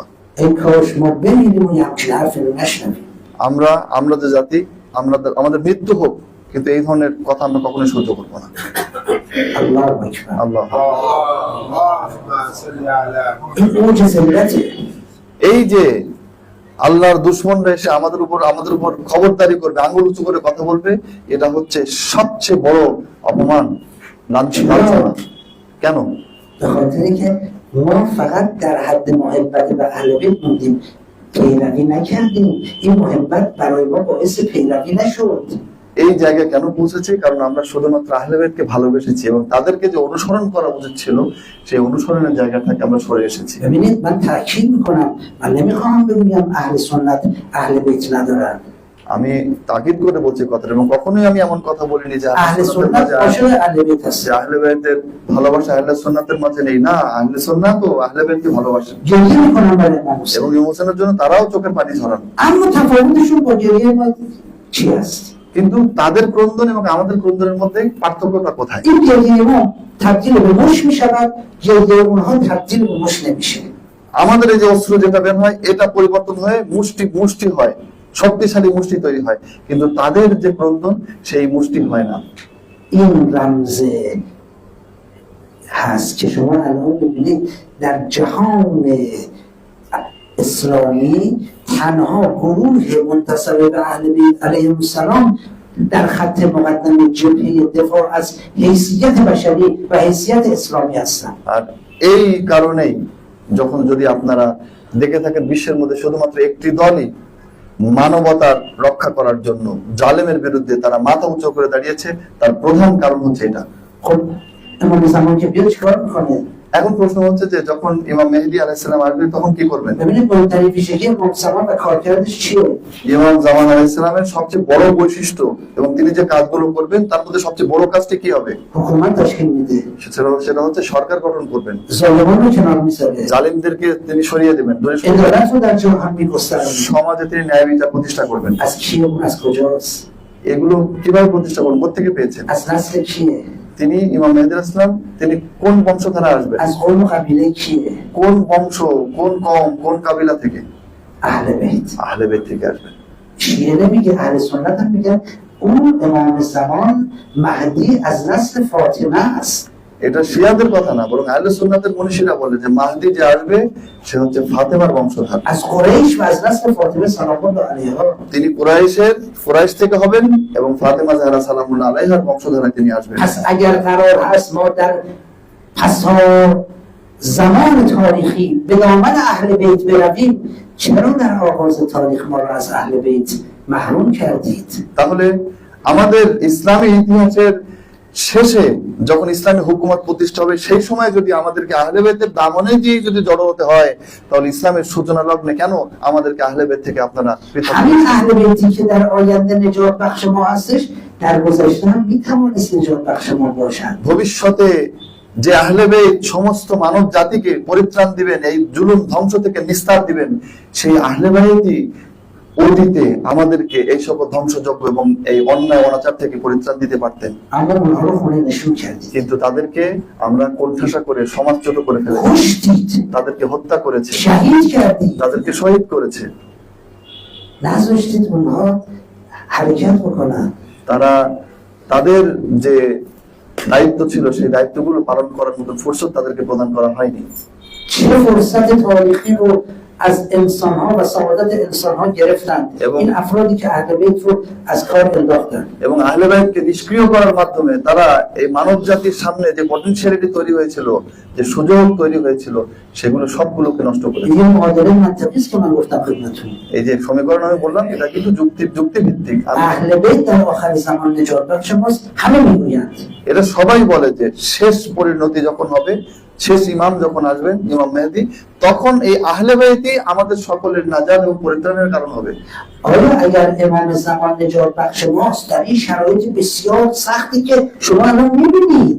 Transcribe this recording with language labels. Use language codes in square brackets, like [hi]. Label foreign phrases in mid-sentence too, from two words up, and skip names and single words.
[fa] ای کاش ما بمیریم و یه همچین حرفی رو نشنویم. [bn] আমরা যে জাতি, আমাদের মৃত্যু হোক, কিন্তু এই ধরনের কথা আমরা কখনোই সহ্য করবো না। [ar] الله اکبر. [bn] আল্লাহ, [fa] این اوج ذلته. [bn] এই যে আল্লাহর দুশমনরা এসে আমাদের উপর খবরদারি করবে, আঙ্গুল উঁচু করে কথা বলবে, এটা হচ্ছে সবচেয়ে বড় অপমান, লাঞ্ছনা। কেন? [fa] به خاطر اینکه ما فقط در حد محبت به اهل بیت موندیم، پیروی نکردیم. این محبت برای ما باعث پیروی نشد. [bn] এই জায়গায় কেন পৌঁছেছি? কারণ আমরা শুধুমাত্র আহলে বাইতকে ভালোবেসেছি এবং তাদেরকে যে অনুসরণ করা উচিত ছিল সেই অনুসরণের জায়গা থেকে আমরা সরে এসেছি। [fa] ببینید من تاکید میکنم، من نمیخوام بگویم اهل سنت اهل بیت ندارن. [bn] আমি তাকিদ করে বলছি কথাটা, এবং কখনোই আমি এমন কথা বলিনি যে [fa] اهل سنت عاشق اهل بیت هست. [bn] আহলে বাইতের ভালোবাসা আহলে সুন্নাতের মাঝে নেই। না, আহলে সুন্নাত ও আহলে বাইতকে ভালোবাসেন [fa] گریه میکنم برای امام حسین. [bn] এবং ইমাম হোসেনের জন্য তারাও চোখের পানি ঝরান। [fa] اما تفاوتشون با گریه ما چی است؟ [bn] কিন্তু তাদের ক্রন্দন এবং আমাদের ক্রন্দনের মধ্যে পার্থক্যটা কোথায়? [fa] این گریه ما تبدیل به مشک میشود، گریه اونها تبدیل به مشک نمیشه. [bn] আমাদের এই যে অস্ত্র যেটা বের হয় এটা পরিবর্তন হয়ে মুষ্টি হয়, শক্তিশালী মুষ্টি তৈরি হয়, কিন্তু তাদের যে ক্রন্দন সেই মুষ্টি হয় না। [fa] این رمز هست که شما الان ببینید در جهان اسلامی تنها گروه منتسب به اهل بیت [ar] علیهم السلام [fa] در خط مقدم جبهه دفاع از حیثیت بشری و حیثیت اسلامی هستند. [bn] আর এই কারণেই যখন যদি আপনারা দেখে থাকেন বিশ্বের মধ্যে শুধুমাত্র একটি দলই মানবতার রক্ষা করার জন্য জালেমের বিরুদ্ধে তারা মাথা উঁচু করে দাঁড়িয়েছে, তার প্রধান কারণ হচ্ছে এটা। [fa] خب امام زمان که بیاد چیکار میکنه؟ [bn] এখন প্রশ্ন হচ্ছে যে যখন ইমাম মেহেদী [ar] عليه السلام [bn] আসবে তখন কি করবেন? [fa] ببینید مهمترین ویژگی امام زمان و کارکردش چیه؟ [bn] ইমাম জামান [ar] عليه السلام [bn] সবচেয়ে বড় বৈশিষ্ট্য এবং তিনি যে কাজগুলো করবেন তার মধ্যে সবচেয়ে বড় কাজটি কি হবে? [fa] حکومت تشکیل میده، [bn] সেটা হচ্ছে সরকার গঠন করবেন, [fa] ظالمان رو کنار میذاره، [bn] জালিমদেরকে তিনি সরিয়ে দেবেন, দূরে সরিয়ে দেবেন। [fa] عدالت رو در جهان میگسترونه. [bn] সমাজে তিনি ন্যায় বিচার প্রতিষ্ঠা করবেন। [fa] از کیه اون؟ از کجاست؟ [bn] এগুলো কিভাবে প্রতিষ্ঠা করবেন, কোত্থেকে পেয়েছেন? [fa] از نسل کیه؟ [bn] তিনি ইমাম মেহেদী [ar] عليه السلام [bn] তিনি কোন বংশধারা আসবেন? [fa] از قوم و قبیله کیه؟ [bn] কোন বংশ, কোন কওম, কোন কাবিলা থেকে? [fa] اهل بیت. [bn] আহলে বাইত থেকে আসবেন। [fa] شیعه نمیگه، اهل سنت هم میگن اون امام زمان مهدی از نسل فاطمه است. [bn] এটা শিয়াদের কথা না, বরং আহলে সুন্নাতের মনীষীরা বলে যে মাহদী যে আসবে সে হচ্ছে ফাতেমার বংশধর। [fa] از قریش و از نسل فاطمه [ar] سلام الله علیها. [bn] তিনি কুরাইশ থেকে হবেন এবং ফাতেমা জাহরা [ar] سلام الله عليها [bn] বংশধরে তিনি আসবেন। [fa] پس اگر قرار هست ما در پسا زمان تاریخی به دامن اهل بیت برویم، چرا در آغاز تاریخ ما را از اهل بیت محروم کردید؟ [bn] তাহলে আমাদের ইসলামী ইতিহাসের শেষে যখন ইসলামী হুকুমত প্রতিষ্ঠা হবে সেই সময় যদি আমাদেরকে আহলে বাইতের দামনে দিয়ে যদি জড়ো হতে হয়, তাহলে ইসলামের সূচনা লগ্নে কেন আমাদেরকে আহলে বাইত থেকে আপনারা পৃথক? [fa] همین اهل بیتی که در آینده نجات بخش ما هستش، در گذشته هم میتوانست نجات بخش ما باشد. [bn] ভবিষ্যতে যে আহলে বাইত সমস্ত মানব জাতিকে পরিত্রাণ দিবেন, এই জুলুম ধ্বংস থেকে নিস্তার দিবেন, সেই আহলে বাইতই অতীতে আমাদেরকে এই সকল ধ্বংসযজ্ঞ এবং এই অন্যায় অনাচার থেকে পরিত্রাণ দিতে পারতেন। [fa] اما اونها رو خونه نشون کردید، [bn] কিন্তু তাদেরকে আমরা কোণঠাসা করে সমাজচ্যুত করে ফেলেছি, [fa] کشتید، [bn] তাদেরকে হত্যা করেছে, [fa] شهید کردید، [bn] তাদেরকে শহীদ করেছে। [fa] نذاشتید اونها حرکت بکنن. [bn] তারা তাদের যে দায়িত্ব ছিল সেই দায়িত্বগুলো পালন করার মতো ফুরসত তাদেরকে প্রদান করা হয়নি। [fa] چه فرصت تاریخی رو از انسان ها و سعادت انسان ها گرفتن این افرادی که اهل بیت رو از کار انداختن. [bn] এবং আহলে বাইতকে নিষ্ক্রিয় করার মাধ্যমে তারা এই মানব জাতির সামনে যে পটেনশিয়ালিটি তৈরি হয়েছিল, যে সুযোগ তৈরি হয়েছিল, সেগুলো সবগুলোকে নষ্ট করেছে। [fa] این معادله منطقی است که من گفتم خدمتتون. [bn] এই যে সমীকরণ আমি বললাম এটা কিন্তু যুক্তি ভিত্তিক। [fa] اهل بیت در آخر زمان نجات بخش ماست، همه میگویند. [bn] এটা সবাই বলে যে শেষ পরিণতি যখন হবে, শেষ ইমাম যখন আসবেন, ইমাম মেহেদী, তখন এই আহলে বাইতই আমাদের সকলের নাজাত এবং পরিত্রাণের কারণ হবে। [fa] آیا اگر امام زمان نجات بخش ماست در این شرایط بسیار سختی که شما الان میبینید،